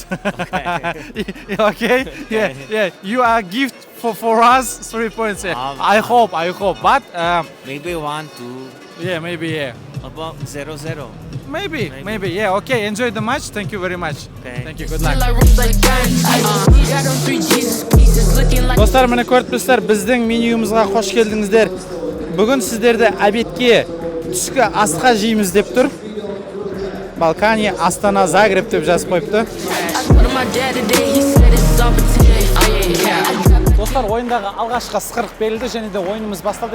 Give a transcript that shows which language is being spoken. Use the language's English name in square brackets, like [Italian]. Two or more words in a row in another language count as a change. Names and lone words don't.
[English] Okay? Yeah. You are gift for us 3 points. Yeah. I hope. But maybe 1-2. Yeah, maybe. Yeah. About 0-0. Maybe. Yeah. Okay. Enjoy the match. Thank you very much. Thank you. Good luck. [Kazakh] Достар, міне көріп тұрсыздар, біздің менюімізға қош келдіңіздер. Бүгін сіздерді обедке түскі асқа жейміз деп тұр. Балкания, Астана, Загреб деп жазып қойыпты. Достар, ойындағы алғашқы ысқырық берілді және де ойынымыз басталды.